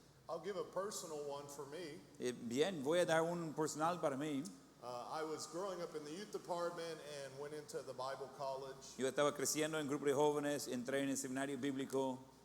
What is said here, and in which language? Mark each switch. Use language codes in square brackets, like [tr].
[en] I'll give a personal one for me. [es] Bien, voy a dar un personal para mí. [en] I was growing up in the youth department and went into the Bible college. [es] Yo estaba creciendo en grupo de jóvenes, entré en el seminario bíblico.